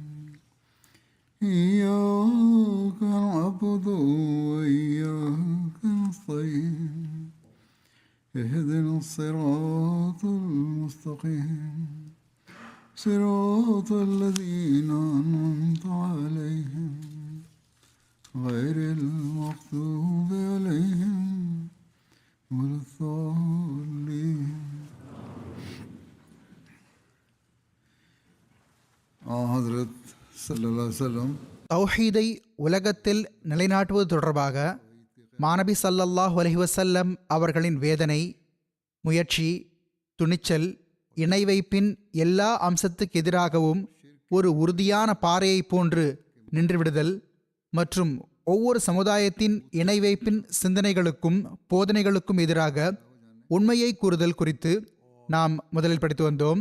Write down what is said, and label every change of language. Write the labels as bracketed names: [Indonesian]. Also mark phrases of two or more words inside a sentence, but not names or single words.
[Arabic] إياك نعبد وإياك نستعين اهدنا الصراط المستقيم صراط الذين أنعمت عليهم غير المغضوب عليهم ولا الضالين. حضرة صلى الله عليه وسلم [Tamil] தௌஹீதை உலகத்தில் நிலைநாட்டுவது தொடர்பாக மாநபி [Arabic] صلى الله عليه وسلم [Tamil] அவர்களின் வேதனை, முயற்சி, துணிச்சல், இணை வைப்பின் எல்லா அம்சத்துக்கு எதிராகவும் ஒரு உறுதியான பாறையைப் போன்று நின்றுவிடுதல் மற்றும் ஒவ்வொரு சமுதாயத்தின் இணை வைப்பின் சிந்தனைகளுக்கும் போதனைகளுக்கும் எதிராக உண்மையை கூறுதல் குறித்து நாம் முதலில் படித்து வந்தோம்.